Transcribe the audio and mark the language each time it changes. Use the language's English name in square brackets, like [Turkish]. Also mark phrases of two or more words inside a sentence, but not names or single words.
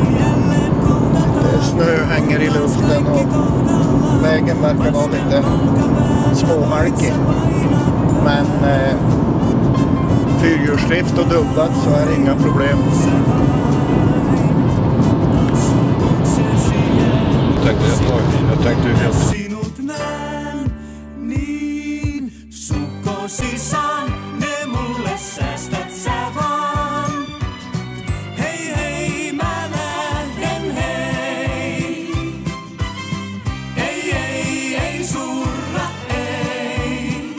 [Swedish] Snö hänger i luften och vägen verkar vara lite småhalkig. Men fyrhjulsdrift och dubbat så är det inga problem. Jag tänkte ju helt... [Finnish] Sinut näen niin sukkosisaan, ne mulle säästät sä vaan. Hei hei mä lähden hei. Ei surra ei.